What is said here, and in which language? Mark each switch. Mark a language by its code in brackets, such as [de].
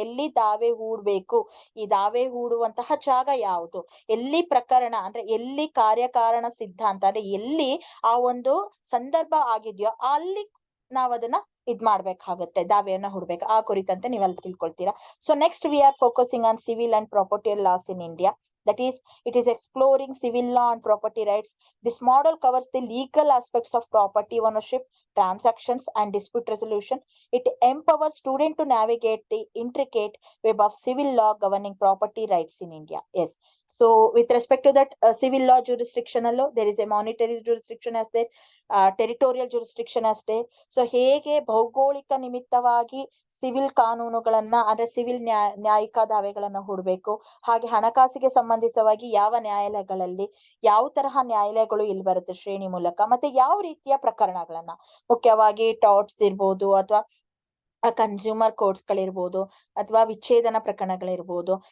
[kn] ಎಲ್ಲಿ ದಾವೆ ಹೂಡ್ಬೇಕು, ಈ ದಾವೆ ಹೂಡುವಂತಹ ಜಾಗ ಯಾವುದು, ಎಲ್ಲಿ ಪ್ರಕರಣ ಅಂದ್ರೆ ಎಲ್ಲಿ ಕಾರ್ಯಕಾರಣ ಸಿದ್ಧಾಂತ ಅಂದ್ರೆ ಎಲ್ಲಿ ಆ ಒಂದು ಸಂದರ್ಭ ಆಗಿದ್ಯೋ ಅಲ್ಲಿ ನಾವ್ ಅದನ್ನ ಇದ್ ಮಾಡ್ಬೇಕಾಗತ್ತೆ, ದಾವೆಯನ್ನ ಹೂಡ್ಬೇಕು. ಆ ಕುರಿತಂತೆ ನೀವೆಲ್ಲ ತಿಳ್ಕೊಳ್ತೀರಾ. [en] So next we are focusing on civil and property laws in India. That is, it is exploring civil law and property rights. This model covers the legal aspects of property ownership, transactions, and dispute resolution. It empowers students to navigate the intricate web of civil law governing property rights in India. Yes. So with respect to that civil law jurisdiction allo, there is a monetary jurisdiction as there, territorial jurisdiction as there. [kn] So ಹೇಗೆ ಭೌಗೋಳಿಕ ನಿಮಿತ್ತವಾಗಿ civil ಕಾನೂನುಗಳನ್ನ ಅಂದ್ರೆ civil ನ್ಯಾಯಿಕ ದಾವೆಗಳನ್ನ ಹೂಡ್ಬೇಕು, ಹಾಗೆ ಹಣಕಾಸಿಗೆ ಸಂಬಂಧಿತವಾಗಿ ಯಾವ ನ್ಯಾಯಾಲಯಗಳಲ್ಲಿ ಯಾವ ತರಹ ನ್ಯಾಯಾಲಯಗಳು ಇಲ್ಲಿ ಬರುತ್ತೆ ಶ್ರೇಣಿ ಮೂಲಕ, ಮತ್ತೆ ಯಾವ ರೀತಿಯ ಪ್ರಕರಣಗಳನ್ನ, ಮುಖ್ಯವಾಗಿ ಟಾರ್ಟ್ಸ್ ಇರ್ಬೋದು ಅಥವಾ ಕನ್ಸ್ಯೂಮರ್ ಕೋರ್ಟ್ಸ್ ಗಳಿರ್ಬೋದು ಅಥವಾ ವಿಚ್ಛೇದನ ಪ್ರಕರಣಗಳಿರ್ಬೋದು.